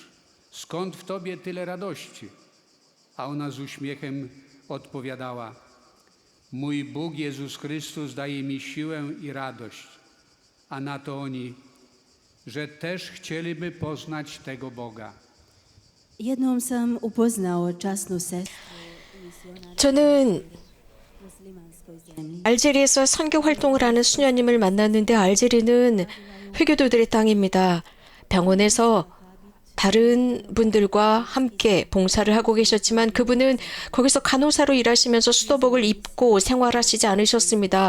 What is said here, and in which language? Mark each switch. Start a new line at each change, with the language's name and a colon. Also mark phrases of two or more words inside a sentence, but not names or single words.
Polish: Skąd w tobie tyle radości? A ona z uśmiechem odpowiadała: mój Bóg Jezus Chrystus daje mi siłę i radość. A na to oni, że też chcieliby poznać tego Boga.
Croatian: Jednom sam upoznao časnu sestru
Korean: 저는
Croatian: muslimanskoj zemlji.
Korean: 알제리에서 선교 활동을 하는 수녀님을 만났는데 알제리는 회교도들의 땅입니다. 병원에서 다른 분들과 함께 봉사를 하고 계셨지만 그분은 거기서 간호사로 일하시면서 수도복을 입고 생활하시지 않으셨습니다.